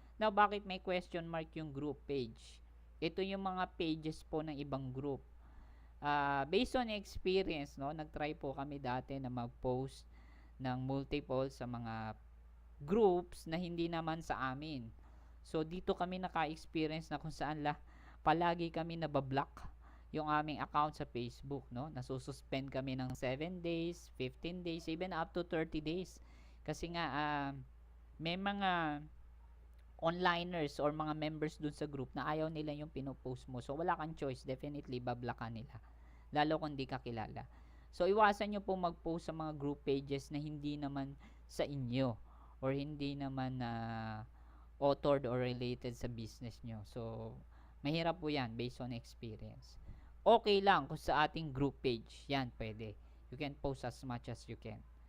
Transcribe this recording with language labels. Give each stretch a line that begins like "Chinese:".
Filipino: Now, bakit may question mark yung group page? Ito yung mga pages po ng ibang group.
English: Based on experience,
Filipino: no? Nag-try po kami dati na mag-post ng multiple sa mga groups na hindi naman sa amin. So, dito kami naka-experience na kung saan palagi kami nabablock yung aming account sa Facebook, no? Nasususpend kami ng 7 days, 15 days, even up to 30 days. Kasi nga, may mga onliners or mga members dun sa group na ayaw nila yung pinopost mo. So, wala kang choice. Definitely, bablockan nila. Lalo kung di ka kilala. So, iwasan nyo po mag-post sa mga group pages na hindi naman sa inyo or hindi naman authored or related sa business nyo. So, mahirap po yan
English: based on experience.
Filipino: Okay lang kung sa ating group page. Yan, pwede.
English: You can post as much as you can.